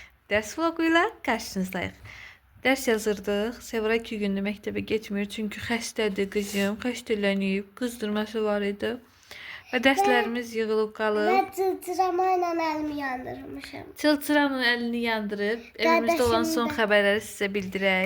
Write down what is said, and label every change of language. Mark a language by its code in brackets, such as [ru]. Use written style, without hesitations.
[az] Dərs vloquyla qarşınızdayıq. Dərs yazırdıq. Sevra 2 gündür məktəbə getmir çünki xəstədir qızım. Xəstələnib, qızdırması var idi. Və dərslərimiz yığılıb qalıb. [tr] Ben çılçıramayla elimi yandırmışım. [az] Çılçıranın əlini yandırıb evimizdə olan son xəbərləri sizə bildirək.